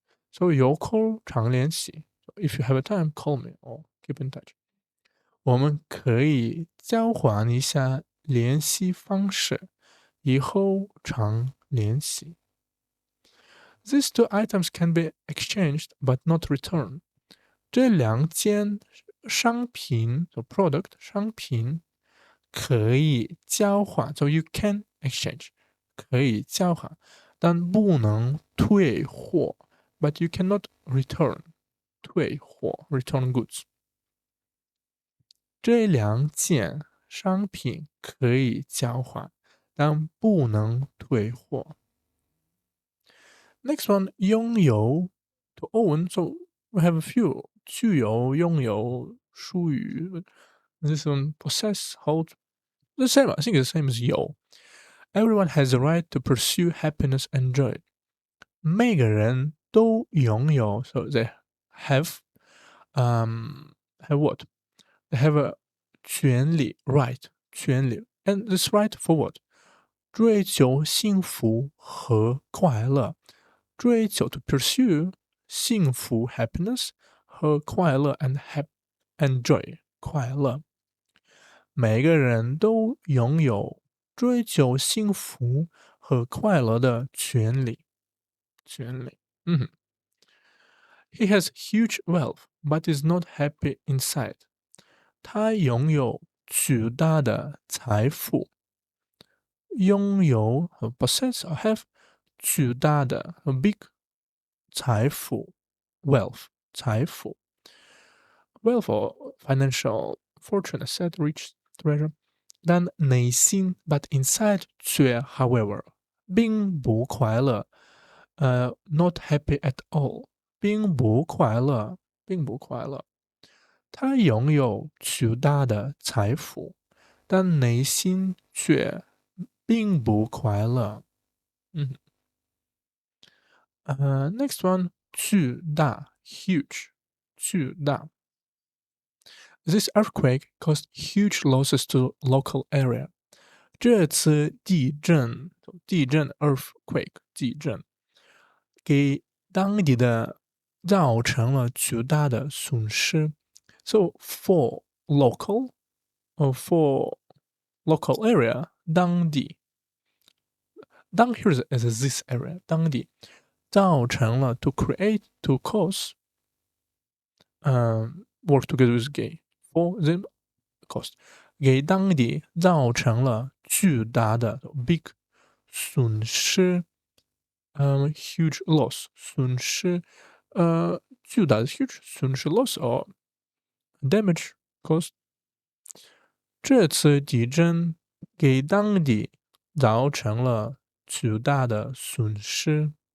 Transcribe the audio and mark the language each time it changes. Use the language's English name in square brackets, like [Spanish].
[Chinese] So 有空常联系。 [English] If you have a time, call me or keep in touch。 [Chinese] 我们可以交换一下联系方式，以后常联系。 [English] These two items can be exchanged but not returned。 [Chinese] 这两件商品 [English] so product [Chinese] 商品可以交换， [English] so you can exchange [Chinese] 可以交换，但不能退货。 [English] But you cannot return 退货 return goods。 [Chinese] 这两件商品可以交换，但不能退货。 [English] Next one 拥有 to own so we have a few [Chinese] 具有拥有属于 [English] this one possess hold the same I think it's the same as 有 everyone has the right to pursue happiness and joy [Chinese] 每个人都拥有 [English] so they have have what they have a 权利 right 权利 and this right for what [Chinese] 追求幸福和快乐追求 [English] to pursue 幸福 happiness [Chinese] 和快乐 [English] and joy [Chinese] 快乐。每个人都拥有追求幸福和快乐的权利。权利。 [English] He has huge wealth, but is not happy inside. [Chinese] 他拥有巨大的财富。拥有和 [English] possess or have [Chinese] 巨大的 [English] big 财富 wealth 财富 wealth or financial fortune asset rich treasure [Chinese] 但内心 [English] but inside [Chinese] 却 however 并不快乐 [English] not happy at all [Chinese] 并不快乐并不快乐他拥有巨大的财富但内心却并不快乐。 [English] Next one 巨大 huge 巨大 This earthquake caused huge losses to local area. [Chinese] 这次地震 earthquake 地震给当地的造成了巨大的损失。 [English] So for local or for local area 当地here is this area [Chinese] 当地造成了 [English] to create to cause work together with gay for the cost [Chinese] 给当地造成了巨大的 big 损失 [English] huge loss [Chinese] 损失巨大的 huge 损失 [English] loss or damage cost [Chinese] 这次地震给当地造成了巨大的损失。